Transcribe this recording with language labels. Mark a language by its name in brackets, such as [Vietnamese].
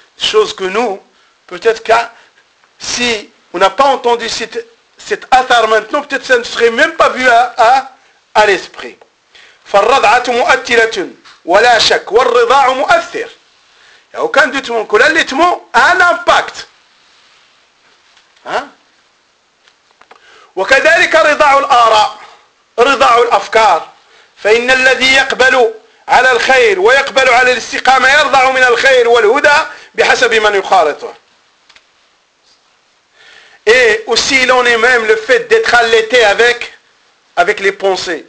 [French] Chose que nous, peut-être que si on n'a pas entendu cet athar maintenant, peut-être que ça ne serait même pas vu à l'esprit. [Arabic] فَالرَّضْعَةُ مُؤَثِّرَةٌ وَلَا شَكْ وَالرِّضَاعُ مُؤَثِّرٌ. [French] Il n'y a aucun doute que l'allaitement a un impact. [Arabic] وَكَذَلِكَ رِضَاعُ الْآرَاءِ رِضَاعُ الْأَفْكَارِ فإن الذي يقبل على الخير ويقبل على الاستقامة يرضع من الخير والهدى بحسب من يخالطه. [French] Et aussi il en est même le fait d'être allaité avec les pensées.